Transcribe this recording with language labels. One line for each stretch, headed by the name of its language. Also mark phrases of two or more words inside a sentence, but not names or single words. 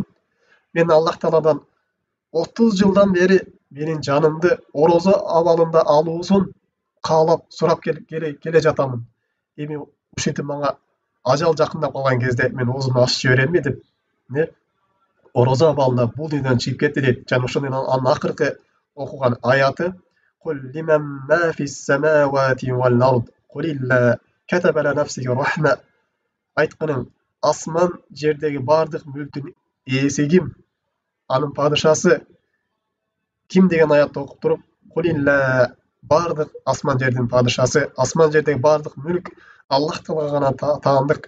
Kyrgyz: Мен Аллах Тааладан 30 жылдан бери менин жанымды ораза абалында алуусун каалап сурап келе жатамын. Эми ушинтип мага ажал жакындап калган кезде мен оозумду ачып жиберемби деп ораза абалында бул дүйнөдөн чыгып кетти дейт. Жана ошондон анын акыркы окуган аяты:
Arabic: "قل لمن ما في السماوات والأرض قل لله كتب على نفسه الرحمة."
Kyrgyz: Айтканың: асман жердеги бардык мүлктүн ээси ким? Анын падышасы ким деген аятты окуп туруп, кулилла, бардык асман жердин падышасы, асман жердеги бардык мүлк Аллах Таалага гана таандык.